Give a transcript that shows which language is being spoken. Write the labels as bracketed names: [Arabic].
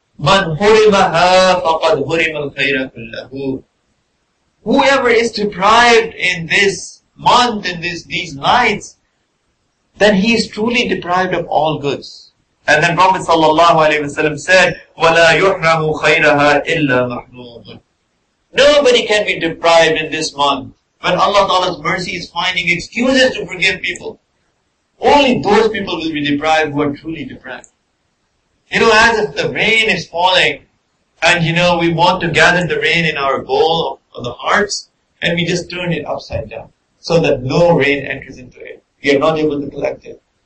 [Arabic] من حرمها فقد حرم الخير كله. [English] Whoever is deprived in this month, in these nights, then he is truly deprived of all goods. And then Prophet ﷺ said, [Arabic] وَلَا يُحْرَمُ خَيْرَهَا إِلَّا مَحْنُومٌ. [English] Nobody can be deprived in this month. When Allah Ta'ala's mercy is finding excuses to forgive people, only those people will be deprived who are truly deprived. As if the rain is falling, and we want to gather the rain in our bowl of the hearts, and we just turn it upside down, so that no rain enters into it. We are not able to collect it.